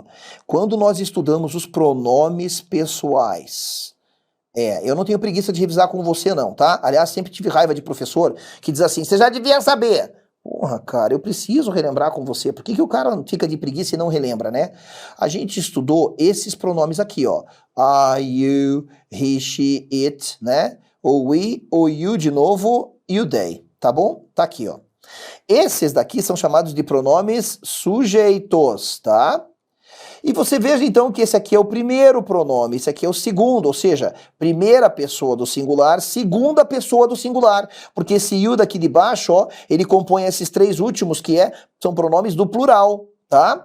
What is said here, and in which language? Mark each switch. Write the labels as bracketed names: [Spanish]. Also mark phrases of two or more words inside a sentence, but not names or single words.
[Portuguese] Quando nós estudamos os pronomes pessoais. Eu não tenho preguiça de revisar com você não, tá? Aliás, sempre tive raiva de professor que diz assim, você já devia saber. Porra, cara, eu preciso relembrar com você. Por que o cara fica de preguiça e não relembra, né? A gente estudou esses pronomes aqui, ó. [English] I, you, he, she, it, [Portuguese] né? O we, o you de novo e o they, tá bom? Tá aqui, ó. Esses daqui são chamados de pronomes sujeitos, tá? E você veja então que esse aqui é o primeiro pronome, esse aqui é o segundo, ou seja, primeira pessoa do singular, segunda pessoa do singular, porque esse you daqui de baixo, ó, ele compõe esses 3 últimos que são pronomes do plural, tá?